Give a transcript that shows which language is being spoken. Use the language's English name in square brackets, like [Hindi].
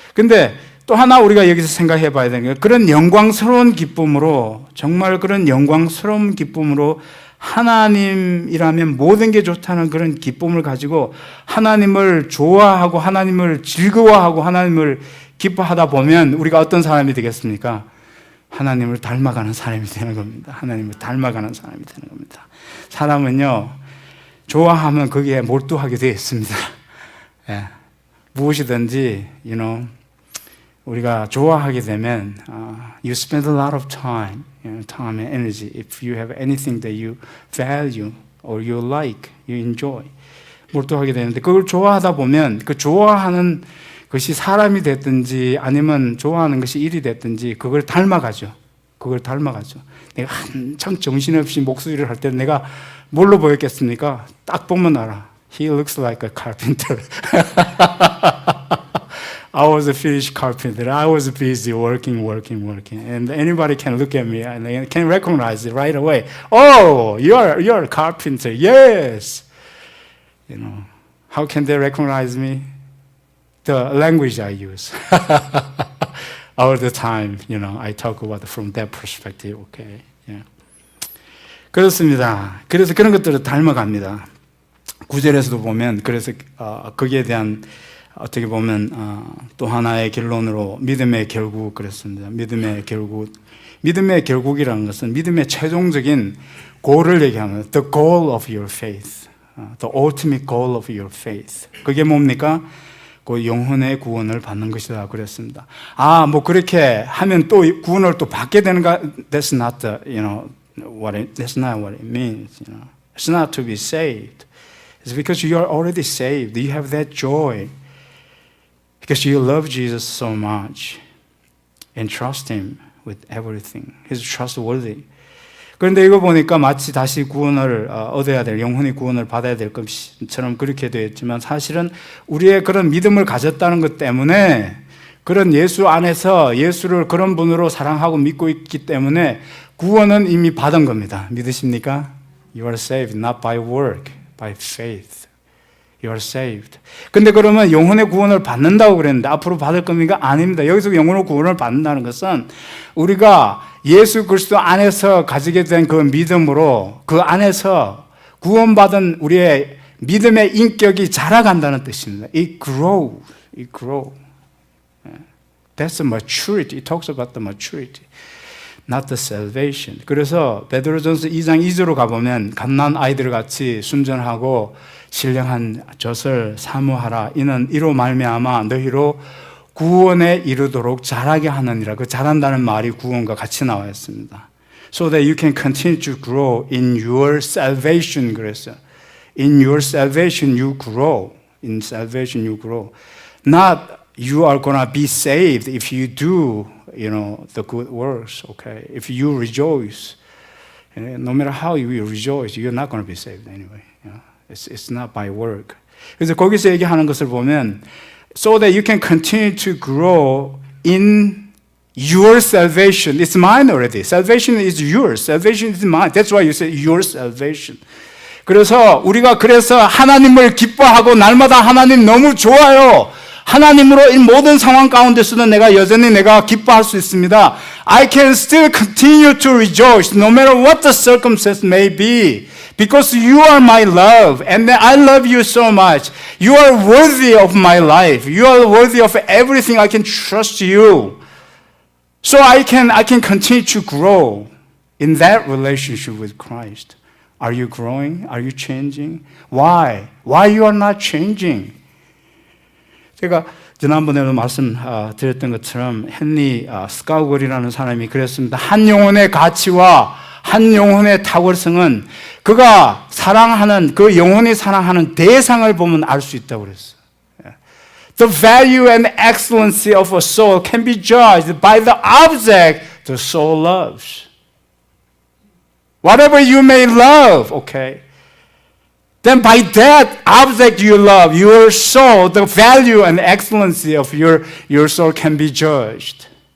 [Korean] 근데 또 하나 우리가 여기서 생각해 봐야 되는 게 그런 영광스러운 기쁨으로 정말 그런 영광스러운 기쁨으로 하나님이라면 모든 게 좋다는 그런 기쁨을 가지고 하나님을 좋아하고 하나님을 즐거워하고 하나님을 기뻐하다 보면 우리가 어떤 사람이 되겠습니까? 하나님을 닮아가는 사람이 되는 겁니다. 하나님을 닮아가는 사람이 되는 겁니다. 사람은요, 좋아하면 거기에 몰두하게 되어 있습니다. 예. 무엇이든지, 우리가 좋아하게 되면, [English] you spend a lot of time, time and energy. If you have anything that you value or you like, you enjoy, [Korean] 몰두하게 되는데, 그걸 좋아하다 보면, 그 좋아하는 것이 사람이 됐든지, 아니면 좋아하는 것이 일이 됐든지, 그걸 닮아가죠. 그걸 닮아가죠. 내가 한참 정신없이 목소리를 할 때 내가 뭘로 보였겠습니까? 딱 보면 알아. [English] He looks like a carpenter. I was a Finnish carpenter. I was busy working. And anybody can look at me and they can recognize it right away. Oh, you're a carpenter. Yes. How can they recognize me? The language I use. All the time, I talk about from that perspective. Okay. Yeah. [Korean] 그렇습니다. 그래서 그런 것들을 닮아갑니다. 9절에서도 보면 그래서 거기에 대한 어떻게 보면 또 하나의 결론으로 믿음의 결국 그랬습니다. 믿음의 결국이라는 것은 믿음의 최종적인 goal을 얘기하는 [English] the goal of your faith, the ultimate goal of your faith. [Korean] 그게 뭡니까? 그 영혼의 구원을 받는 것이다 그랬습니다. 뭐 그렇게 하면 또 구원을 또 받게 되는가? [English] That's not the, that's not what it means. It's not to be saved. It's because you are already saved. You have that joy. Because you love Jesus so much and trust Him with everything. He's trustworthy. [Korean] 그런데 이거 보니까 마치 다시 구원을 얻어야 될, 영혼이 구원을 받아야 될 것처럼 그렇게 되었지만 사실은 우리의 그런 믿음을 가졌다는 것 때문에 그런 예수 안에서 예수를 그런 분으로 사랑하고 믿고 있기 때문에 구원은 이미 받은 겁니다. 믿으십니까? [English] You are saved not by work, by faith. You are saved. [Korean] 근데 그러면 영혼의 구원을 받는다고 그랬는데 앞으로 받을 겁니까? 아닙니다. 여기서 영혼의 구원을 받는다는 것은 우리가 예수 그리스도 안에서 가지게 된 그 믿음으로 그 안에서 구원받은 우리의 믿음의 인격이 자라간다는 뜻입니다. [English] It grows. It grows. That's the maturity. It talks about the maturity. Not the salvation. [Korean] 그래서 베드로전서 2장 2절로 가보면 갓난 아이들 같이 순전하고 신령한 젖을 사모하라. 이는 이로 말미암아 너희로 구원에 이르도록 자라게 하느니라. 그 자란다는 말이 구원과 같이 나와 있습니다. [English] So that you can continue to grow in your salvation. [Korean] 그랬어요. [English] In your salvation you grow. In salvation you grow. Not you are gonna be saved if you do, the good works. Okay, if you rejoice, no matter how you rejoice, you're not gonna be saved anyway. It's not by work. [Korean] 그래서 거기서 얘기하는 것을 보면, [English] so that you can continue to grow in your salvation. It's mine already. Salvation is yours. Salvation is mine. That's why you say your salvation. [Korean] 그래서 우리가 하나님을 기뻐하고 날마다 하나님 너무 좋아요. 하나님으로 이 모든 상황 가운데서도 여전히 내가 기뻐할 수 있습니다. [English] I can still continue to rejoice no matter what the circumstance may be. Because you are my love and I love you so much. You are worthy of my life. You are worthy of everything. I can trust you. So I can continue to grow in that relationship with Christ. Are you growing? Are you changing? Why? Why you are not changing? [Korean] 제가 지난번에도 말씀드렸던 것처럼 헨리 스카우걸이라는 사람이 그랬습니다. 한 영혼의 가치와 한 영혼의 탁월성은 그가 사랑하는 그 영혼이 사랑하는 대상을 보면 알 수 있다고 그랬어요. [English] The value and excellency of a soul can be judged by the object the soul loves. Whatever you may love, okay? Then by that object you love, your soul, the value and excellency of your soul can be judged.